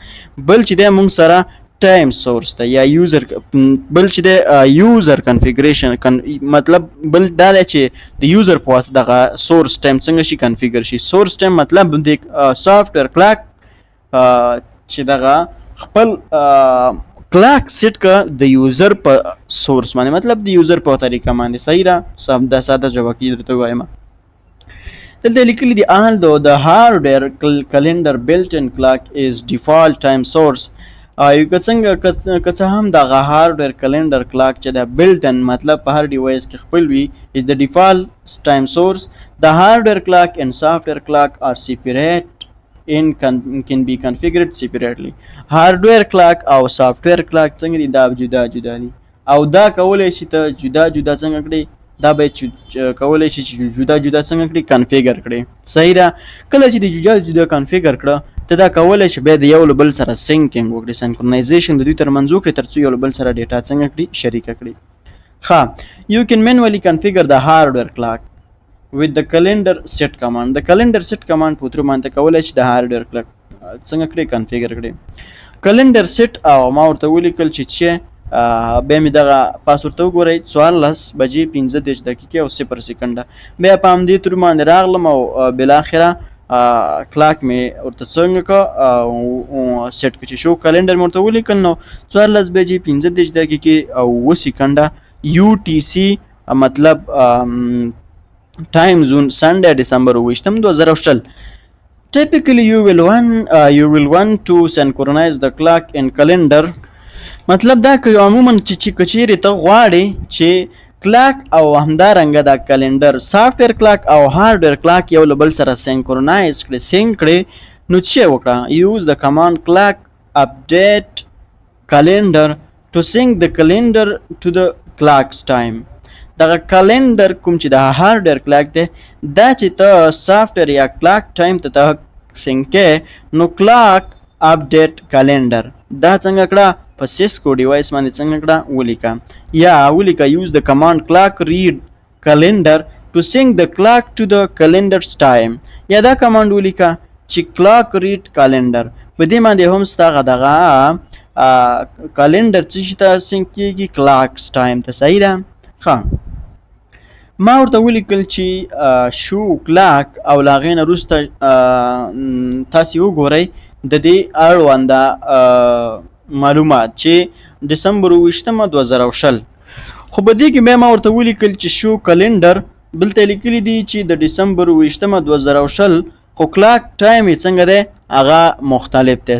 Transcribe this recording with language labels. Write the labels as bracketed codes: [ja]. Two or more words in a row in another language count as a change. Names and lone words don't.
[ps] بل چې دی مونږ سره [en] time source [ps] دی یا یوزر، بل چې دی [en] user configuration [ps] مطلب بل دا دی چې د یوزر په واسطه دغه [en] source time [ps] څنګه شي کنفیګر شي. [en] source time [ps] مطلب د [en] software clock [ps] چې دغه خپل کلاک سیټ کا د یوزر په سورس باندې، مطلب د یوزر په طریقه باندې. صحیح ده، دا ساده جواب کې درته وایم. دلته لیکلي دي [en] all though the hardware calendar built-in clock is default time source. [ps] یو څنګه که څه هم دغه [en] hardware calendar clock [ps] چې د built-in مطلب په هر ډیوایس کې خپل وي [en] is the default time source. The hardware clock and software clock are separate can be configured separately. hardware clock [ps] او [en] software clock [ps] څنګه دي دا جدا جدا دي او دا کولای شي ته جدا جدا څنګه کړي، دا به کولای شي چې جدا جدا څنګه کړي کنفیګر کړي. صحیح ده. کله چې د جدا جدا کنفیګر کړه ته دا کولای شي به د یو بل سره سینکینګ وکړي، سینکرونایزیشن د دوی ترمنځ وکړي ترڅو یو بل سره ډیټا څنګه کړي شریک کړي. [en] you can manually configure the hardware clock with the calendar set command. [ps] د [en] calendar set command [ps] په تر باندې کولای شي د [en] hardware clock [ps] څنګه کړي کنفیګر کړي. [en] calendar set [ps] او ما ورته ولیکل چې بیا مې دغه پاسورډ ته وګورئ 14 بجې 15 دقیقې او 0 سکنډه. بیا په همدې تر باندې راغلم او بالاخره کلاک مې ورته څنګه کا سیټ کړ چې [en] show calendar [ps] مې ورته ولیکل نو 14 بجې 15 دقیقې او 2 سکنډه UTC مطلب [en] time zone Sunday December [ps] 2020. [en] Typically you will want to synchronize the clock and calendar. [ps] مطلب دا که عموما چې کچېرې ته غواړې چې کلاک او همدارنګه د کلندر [en] software clock [ps] او [en] hardware clock [ps] یو له بل سره سینکرونایز کړي سینک کړي نو څه وکړه. [en] use the command clock update calendar to sync the calendar to the clock's time. [ps] دغه کلندر کوم چې د [en] hardware clock [ps] دی دا چې ته سافټویر یا [en] clock time [ps] ته سینکې نو [en] clock update calendar [ps] دا څنګه کړه په سیسکو ډیوایس باندې څنګه کړه ولیکه [en] use the command clock read calendar to sync the clock to the calendar's time. [ps] یا دا کمانډ ولیکه چې [en] clock read calendar [ps] په دې باندې هم ستغه دغه کلندر چې ته سینک کیږي [en] clock's time [ps] ته. صحیح ده. ښه ما ورته ولیکل چې [en] show clock [ps] او لاغې نه وروسته تاسې وګورئ د دې اړونده معلومات چې ډسمبر 2020 خو په دې کې بیا ما ورته ولیکل چې [en] show calendar [ps] بلته لیکلي دي چې د ډسمبر 2020 خو [en] clock time [ps] یې څنګه دی هغه مختلف دی.